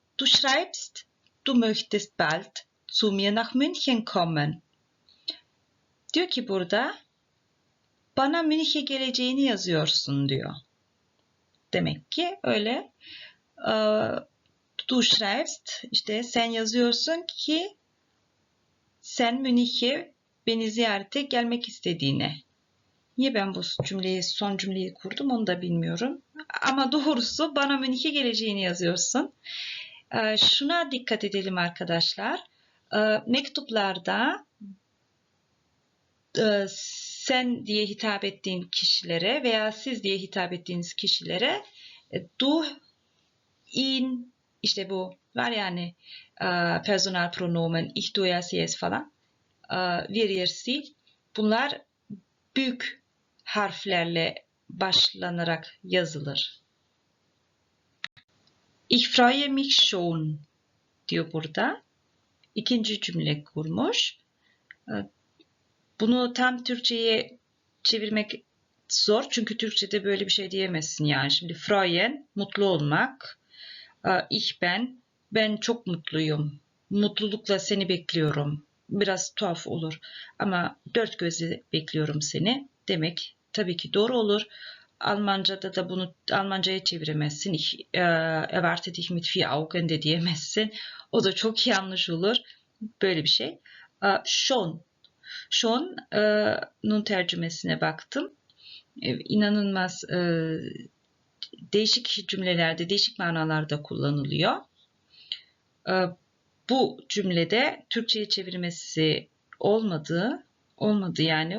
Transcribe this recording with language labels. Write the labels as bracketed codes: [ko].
[de] Du schreibst, du möchtest bald zu mir nach München kommen. [tr] Diyor ki burada bana Münih'e geleceğini yazıyorsun diyor. Demek ki öyle. [de] Du schreibst, [tr] işte sen yazıyorsun ki sen Münih'e beni ziyarete gelmek istediğine. Niye ben bu son cümleyi kurdum onu da bilmiyorum. Ama doğrusu bana Münih'e geleceğini yazıyorsun. Şuna dikkat edelim arkadaşlar. Mektuplarda sen diye hitap ettiğin kişilere veya siz diye hitap ettiğiniz kişilere du, ihn, işte bu var yani personal pronomen, [de] ich, du, er, sie, es [tr] falan, [de] wir, ihr, sie, [tr] bunlar büyük harflerle başlanarak yazılır. [de] Ich freue mich schon [tr] diyor burada. İkinci cümle kurmuş. Bunu tam Türkçe'ye çevirmek zor. Çünkü Türkçe'de böyle bir şey diyemezsin yani. Şimdi freuen, mutlu olmak. Ich ben çok mutluyum. Mutlulukla seni bekliyorum. Biraz tuhaf olur. Ama dört gözle bekliyorum seni demek tabii ki doğru olur. Almanca'da da bunu Almanca'ya çeviremezsin. [de] Ich erwarte dich mit vier Augen [tr] de diyemezsin. O da çok yanlış olur. Böyle bir şey. Shon'un tercümesine baktım. İnanılmaz değişik cümlelerde, değişik manalarda kullanılıyor. Bu cümlede Türkçe'ye çevirmesi olmadı yani.